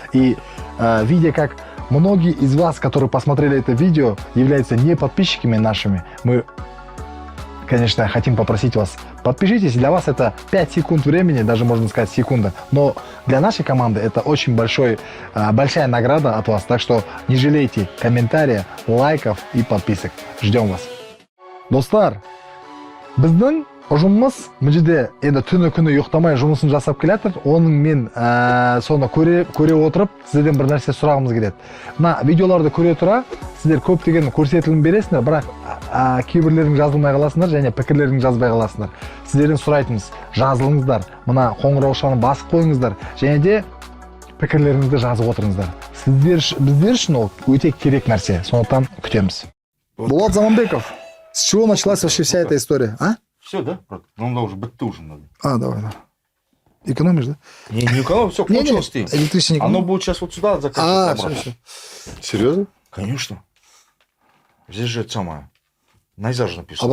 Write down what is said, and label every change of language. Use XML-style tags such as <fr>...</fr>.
<ru>И видя, как многие из вас, которые посмотрели это видео, являются не подписчиками нашими, мы, конечно, хотим попросить вас, подпишитесь. Для вас это 5 секунд времени, даже можно сказать секунда. Но для нашей команды это очень большая награда от вас. Так что не жалейте комментариев, лайков и подписок. Ждем вас.</ru> <kk>Достар, біздің ұжымымыз бұл жерде енді түні күні ұйықтамай жұмысын жасап келатыр. Оның мен соны көре отырып сіздерден бір нәрсе сұрағымыз келеді. Мына видеоларды көре тұра сіздер көптеген көрсетілім бересіңдер, бірақ кейбірлерің жазылмай қаласыңдар және пікірлерің жазбай қаласыңдар. Сіздерден сұрайтынымыз, жазылыңыздар, мына қоңыраушаны басып қойыңыздар және де пікірлеріңізді жазып отырыңыздар. Біздер үшін ол өте керек нәрсе. Сондықтан күтеміз.</kk> <ru>Булат Заманбеков, с чего началась вообще вся эта история, а? Все, да? Ну, да, уже</ru> <kk>бітті</kk> <ru>уже надо. Давай. Экономишь, да? Не экономим, все, кончилось ты. Электричество не Оно экономишь? будет сейчас вот сюда заканчиваться. Все. Серьезно? Конечно. Здесь же это самое. Найза же написано.</ru>